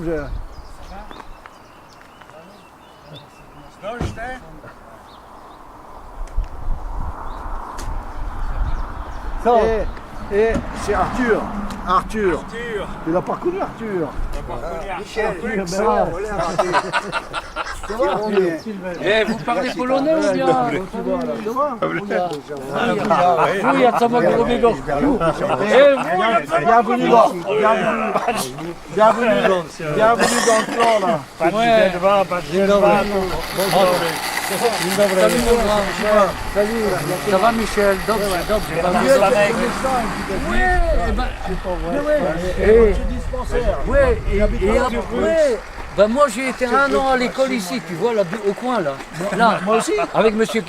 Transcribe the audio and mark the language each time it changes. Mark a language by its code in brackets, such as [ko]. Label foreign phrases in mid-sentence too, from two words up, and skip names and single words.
[fr] Ça, Et c'est Arthur. Tu l'as pas connu, Arthur. Arthur, ça va, Arthur. Vous parlez polonais ou bien? [pl] Wuja samego [fr] Bienvenue dans le clan là. [pl] dzień dobry. Dzień dobry. [fr] Salut mon grand. Salut. Ça va Michel? Ouais, et après, ben moi j'ai été 1 an à l'école ici, tu vois, là, au coin là. Là, Moi aussi. avec monsieur